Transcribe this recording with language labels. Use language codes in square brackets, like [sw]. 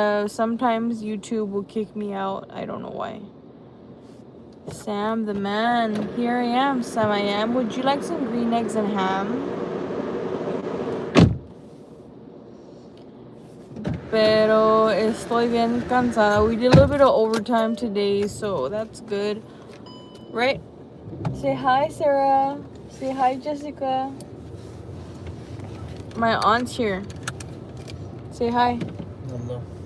[en] Sometimes YouTube will kick me out. I don't know why. Sam the man. Here I am, Sam I am. Would you like some green eggs and ham? [es] Pero estoy bien cansada. [en] We did a little bit of overtime today, so that's good. Right? Say hi, Sarah. Say hi, Jessica. My aunt's here. Say hi. Hello.